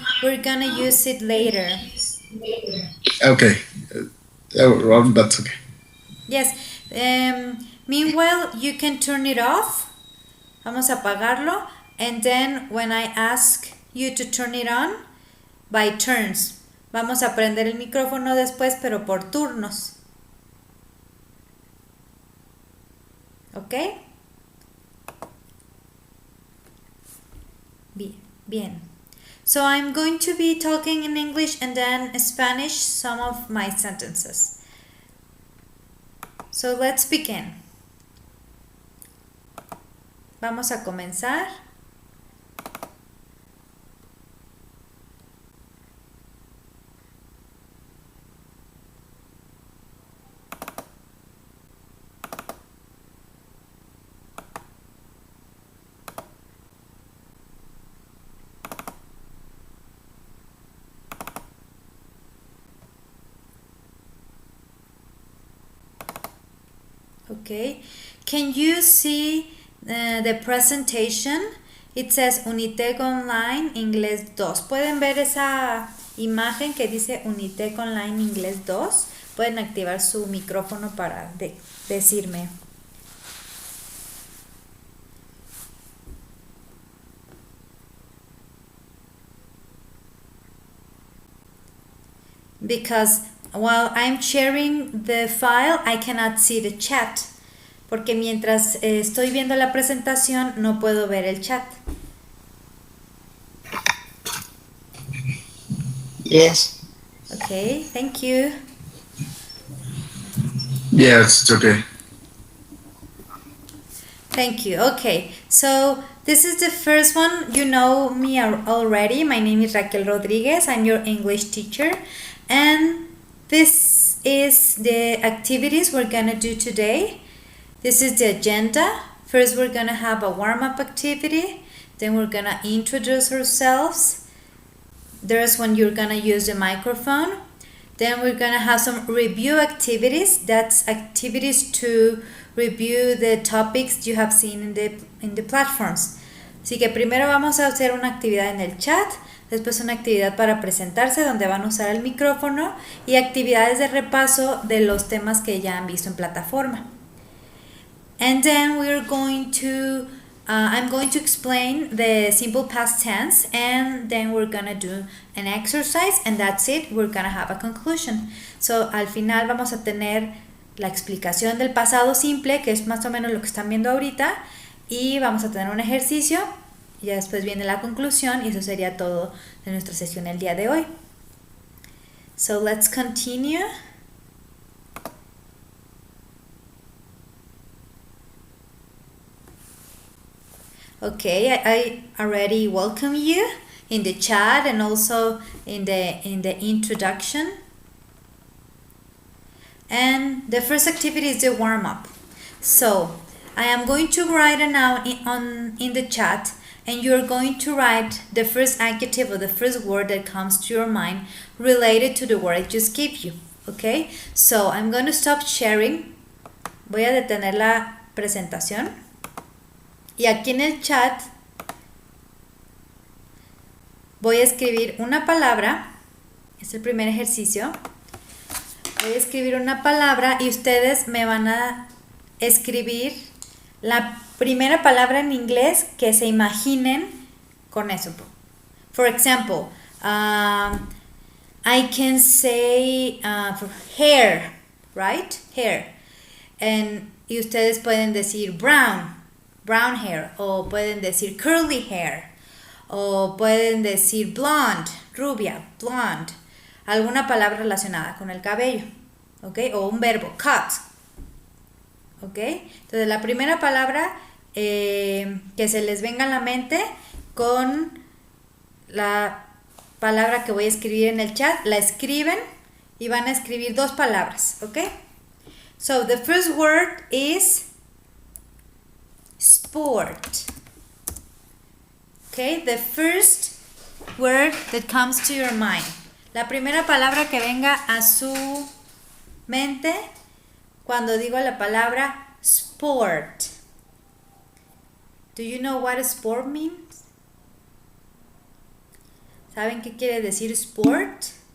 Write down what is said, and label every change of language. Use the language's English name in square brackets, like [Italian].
[English] We're gonna use it later. Okay. Well, that's okay. Yes. Meanwhile, you can turn it off. [Spanish] Vamos a apagarlo. [English] And then when I ask you to turn it on, by turns. [Spanish] Vamos a prender el micrófono después, pero por turnos. ¿Ok? Bien. [English] So I'm going to be talking in English and then Spanish some of my sentences. So let's begin. [Spanish] Vamos a comenzar. [English] Okay. Can you see the presentation? It says [Spanish] Unitec Online Inglés 2. ¿Pueden ver esa imagen que dice Unitec Online Inglés 2? Pueden activar su micrófono para decirme. [English] Because while I'm sharing the file, I cannot see the chat. [Spanish] Porque mientras estoy viendo la presentación, no puedo ver el chat. [English] Yes. Okay, thank you. Yes, it's okay. Thank you. Okay, so this is the first one. You know me already. My name is Raquel Rodriguez. I'm your English teacher. And this is the activities we're going to do today. This is the agenda. First, we're going to have a warm-up activity. Then we're going to introduce ourselves. There's when you're going to use the microphone. Then we're going to have some review activities. That's activities to review the topics you have seen in the platforms. [Spanish] Así que primero vamos a hacer una actividad en el chat, después una actividad para presentarse donde van a usar el micrófono y actividades de repaso de los temas que ya han visto en plataforma. [English] And then we're going to I'm going to explain the simple past tense, and then we're gonna do an exercise, and that's it. We're gonna have a conclusion. [Spanish] So al final vamos a tener la explicación del pasado simple, que es más o menos lo que están viendo ahorita, y vamos a tener un ejercicio, y después viene la conclusión, y eso sería todo de nuestra sesión el día de hoy. [English] So let's continue. Okay, I already welcome you in the chat and also in the introduction. And the first activity is the warm-up. So I am going to write a noun in the chat, and you're going to write the first adjective or the first word that comes to your mind related to the word I just gave you. Okay, so I'm going to stop sharing. [Spanish] Voy a detener la presentación. Y aquí en el chat voy a escribir una palabra. Es el primer ejercicio. Voy a escribir una palabra y ustedes me van a escribir la primera palabra en inglés que se imaginen con eso. [English] For example, I can say hair, right? Hair. [Spanish] Y ustedes pueden decir [English] brown hair, [Spanish] o pueden decir [English] curly hair, [Spanish] o pueden decir blonde, rubia, blonde, alguna palabra relacionada con el cabello, ¿ok? O un verbo, cut, ¿ok? Entonces la primera palabra que se les venga a la mente con la palabra que voy a escribir en el chat, la escriben y van a escribir dos palabras, ¿ok? [English] So the first word is sport. Okay, the first word that comes to your mind. [Spanish] La primera palabra que venga a su mente cuando digo la palabra sport. [English] Do you know what sport means? [Spanish] ¿Saben qué quiere decir sport?